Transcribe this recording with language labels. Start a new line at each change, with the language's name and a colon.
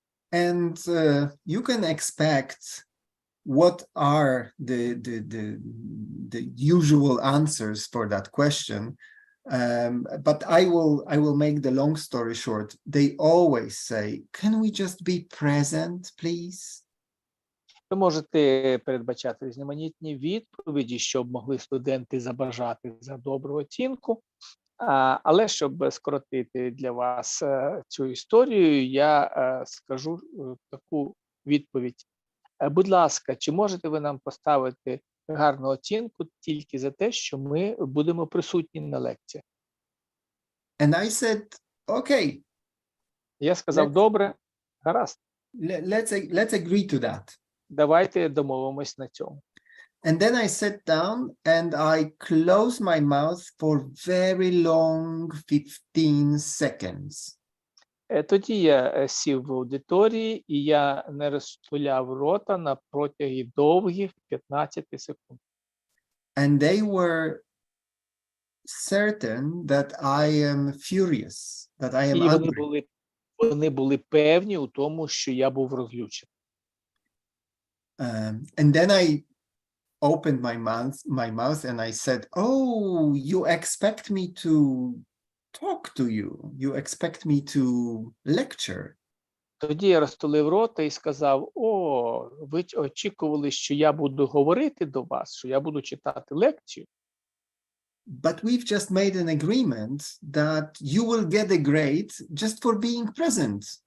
English: And you can expect what are the usual answers for that question. But I will make the long story short. They always say, can we just be present, please?
Ukrainian: Ви можете передбачати різноманітні відповіді, щоб могли студенти забажати за добру оцінку. Але щоб скоротити для вас цю історію, я скажу таку відповідь. Будь ласка, чи можете ви нам поставити гарну оцінку тільки за те, що ми будемо присутні на лекціях?
English: And I said, okay,
Ukrainian: Я сказав,
English: Let's-
Ukrainian: добре, гаразд,
English: Let's agree to that.
Ukrainian: давайте домовимось на цьому.
English: And then I sat down and I closed my mouth for very long 15 seconds.
Ukrainian: Тоді я сів в аудиторії, і я не розтуляв рота на протяги довгих 15 секунд.
English: And they were certain that I am furious, that I am
Ukrainian: І
English: angry.
Ukrainian: вони були певні у тому, що я був розлючений.
English: And then I opened my mouth and I said, "Oh, you expect me to talk to you. You expect me to lecture."
Ukrainian: Тоді я розтулив рота і сказав, ви очікували, що я буду говорити до вас, що я буду читати лекцію.
English: But we've just made an agreement that you will get a grade just for being present.